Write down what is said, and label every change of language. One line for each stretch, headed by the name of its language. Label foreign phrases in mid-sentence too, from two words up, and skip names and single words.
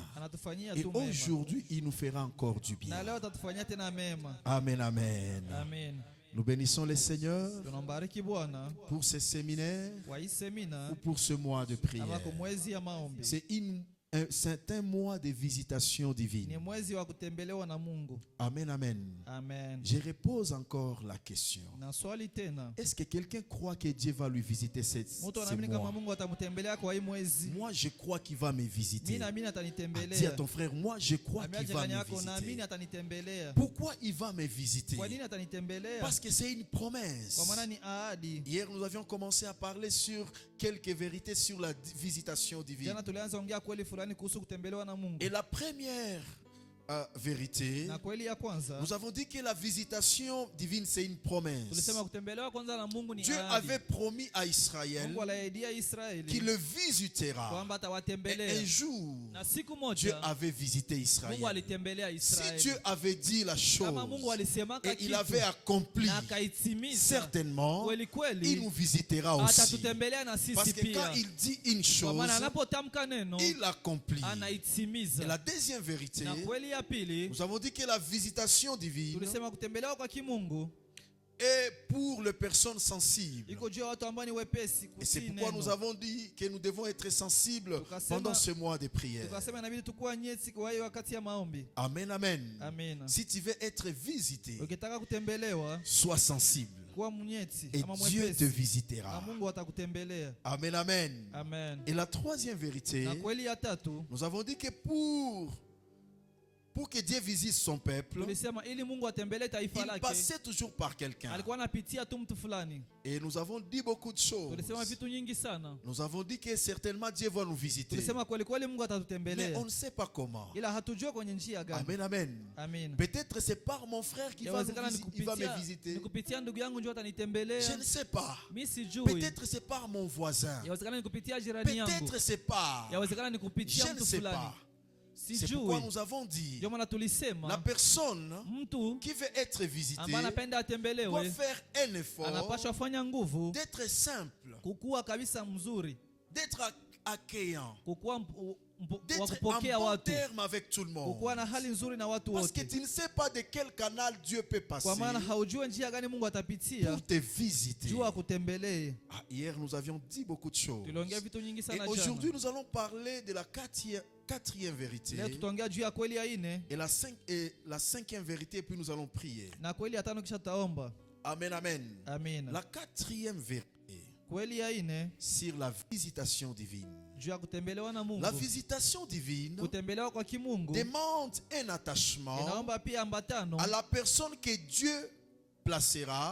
French: Et aujourd'hui, il nous fera encore du bien. Amen, amen. Nous bénissons le Seigneur pour ce séminaire ou pour ce mois de prière. C'est une C'est un mois de visitation divine.
Swahili: Ni mwezi wa kutembelewa na Mungu.
French: Amen, amen. Amen. Je repose encore la question.
Swahili: Na swali tena.
French: Est-ce que quelqu'un croit que Dieu va lui visiter ce mois?
Swahili: Mungu atamtembelea kwa hii mwezi.
French: Moi, je crois qu'il va me visiter.
Swahili: Mimi naamini atanitembelea.
French: Dis à ton frère, moi, je crois qu'il va me visiter.
Swahili: Atanitembelea.
French: Pourquoi il va me visiter?
Swahili: Kwa nini atanitembelea?
French: Parce que c'est une promesse.
Swahili: Kwa maana ni ahadi.
French: Hier, nous avions commencé à parler sur quelques vérités sur la visitation divine.
Swahili: Jana tulianza ongea kweli fulani kuhusu kutembelewa na Mungu.
French: Et la première vérité,
Swahili: na kweli ya kwanza,
French: nous avons dit que la visitation divine c'est une promesse.
Swahili: Tulisema kutembelewa kwanza na Mungu ni
French: Dieu
Swahili: ahadi.
French: avait promis à Israël
Swahili: Mungu aliahidia Israeli
French: qu'il le visitera.
Swahili: kwamba atawatembelea.
French: Et un jour,
Swahili: Na siku moja,
French: Dieu avait visité Israël.
Swahili: Mungu alitembelea Israeli.
French: Si Dieu avait dit la chose
Swahili: Kama Mungu alisema
French: et
Swahili: kitu,
French: il avait accompli,
Swahili: na akaitimiza,
French: certainement,
Swahili: kweli kweli,
French: il nous visitera aussi.
Swahili: atatutembelea na sisi
French: Parce que
Swahili: pia.
French: quand il dit une
Swahili: Kwa
French: chose,
Swahili: maana anapotamka neno,
French: il accomplit.
Swahili: anaitimiza.
French: Et la deuxième vérité,
Swahili: Na kweli ya pili,
French: nous avons dit que la visitation divine
Swahili: tulisema kutembelewa kwa kimungu
French: est pour les personnes sensibles.
Swahili: iko juu ya watu ambao ni wepesi
French: Et c'est
Swahili: kutii
French: pourquoi
Swahili: neno.
French: nous avons dit que nous devons être sensibles
Swahili: Tukasema-
French: pendant ce mois de prière.
Swahili: Tukasema inabidi tukuwa nyeti kwa hiyo wakati ya maombi.
French: Amen, amen. Amen. Si tu veux être visité,
Swahili: Ukitaka kutembelewa,
French: sois sensible.
Swahili: kuwa mnyeti
French: Et
Swahili: ama
French: Dieu te
Swahili: mwepesi, na
French: visitera.
Swahili: Mungu atakutembelea.
French: Amen, amen. Amen. Et la troisième vérité,
Swahili: Na kweli ya tatu,
French: nous avons dit que pour que Dieu visite son peuple,
Swahili: tulisema ili Mungu atembelee taifa
French: il
Swahili: lake,
French: passait toujours par quelqu'un.
Swahili: alikuwa anapitia tu mtu fulani.
French: Et nous avons dit beaucoup de choses.
Swahili: Tulisema vitu nyingi sana.
French: Nous avons dit que certainement Dieu va nous visiter.
Swahili: Tulisema kweli kweli Mungu
French: Mais
Swahili: atatutembelea,
French: on ne sait pas comment.
Swahili: ila hatujua kwenye njia gani.
French: Amen, amen. Amen. Peut-être c'est par mon frère qui va,
Swahili: Yawezekana
French: il va me visiter.
Swahili: nikupitia ndugu yangu njoo
French: Je
Swahili: atanitembelea.
French: ne sais pas.
Swahili: Mimi sijui.
French: Peut-être c'est par mon voisin.
Swahili: Yawezekana nikupitia jirani yangu.
French: Peut-être c'est par.
Swahili: Yawezekana nikupitia
French: Je ne
Swahili: mtu
French: sais
Swahili: fulani.
French: pas. C'est pourquoi
Swahili: Sijui.
French: nous avons dit
Swahili: Ndio maana
French: la
Swahili: tulisema
French: personne
Swahili: mtu
French: qui veut être visitée
Swahili: ambaye anapenda
French: doit
Swahili: atembelewe
French: faire un effort
Swahili: anapaswa fanya nguvu
French: d'être simple,
Swahili: kukuwa kabisa mzuri,
French: d'être accueillant,
Swahili: kukuwa wa
French: d'être en
Swahili: kupokea
French: bon
Swahili: watu,
French: terme avec tout le
Swahili: kukuwa
French: monde.
Swahili: na hali nzuri na watu
French: Parce que
Swahili: wote,
French: tu ne sais pas de quel canal Dieu peut passer
Swahili: kwa maana haujui njia gani Mungu atapitia
French: pour te visiter.
Swahili: juu akutembelee.
French: Ah, hier, nous avions dit beaucoup de choses.
Swahili: Tuliongea vitu nyingi
French: Et
Swahili: sana
French: aujourd'hui,
Swahili: jana.
French: nous allons parler de la quatrième vérité
Swahili: Leo tutaongea juu ya kweli ya ine
French: et la cinquième vérité, puis nous allons prier.
Swahili: na kweli ya tano, kisha tutaomba.
French: Amen, amen.
Swahili: Amina.
French: La quatrième vérité
Swahili: Kweli ya ine
French: sur la visitation divine.
Swahili: juu ya kutembelewa na Mungu.
French: La visitation divine
Swahili: Kutembelewa kwa kimungu
French: demande un attachement
Swahili: inaomba pia ambatano
French: à la personne que Dieu placera